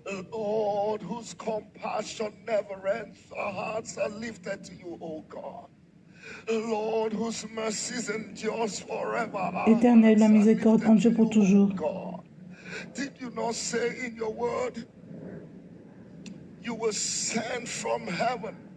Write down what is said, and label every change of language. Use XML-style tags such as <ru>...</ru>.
<en>Lord, whose compassion never ends, our hearts are lifted to you, O God. Lord, whose mercies endures forever.</en> <fr>Éternel, la miséricorde en Dieu pour toujours.</fr> <en>Did you not say in your word, you will send from heaven?</en>